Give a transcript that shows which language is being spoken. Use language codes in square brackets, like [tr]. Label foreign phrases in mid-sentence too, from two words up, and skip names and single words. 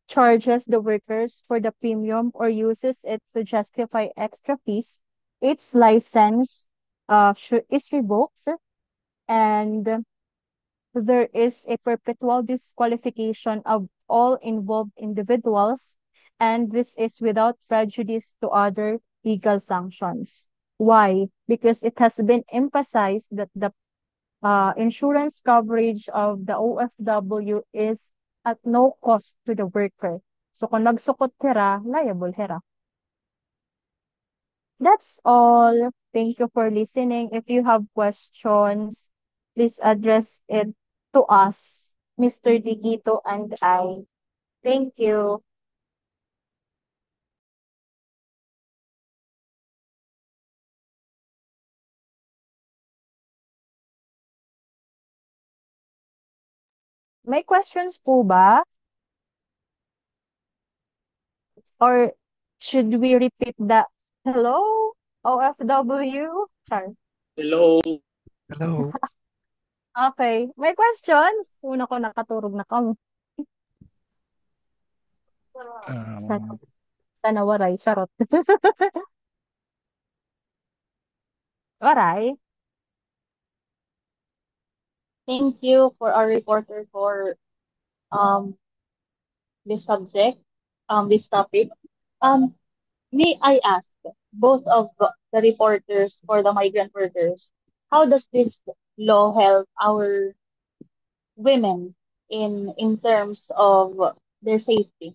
[en] charges the workers for the premium or uses it to justify extra fees, its license is revoked, and there is a perpetual disqualification of all involved individuals, and this is without prejudice to other legal sanctions. Why? Because it has been emphasized that the insurance coverage of the OFW is at no cost to the worker. [war] So kung nagsukot hira, liable hira. [en] That's all. Thank you for listening. If you have questions, please address it to us, Mr. Digito and I. Thank you. [tl] May questions po ba? [en] Or should we repeat the hello, OFW? Sorry. Hello. Hello. Okay. May questions? [war] Una ko nakaturog na kamo. Sana, Um, sana waray. Charot. Waray. [en] Thank you for our reporter for um this subject, this topic. Um, may I ask both of the reporters for the migrant workers, how does this law help our women in terms of their safety?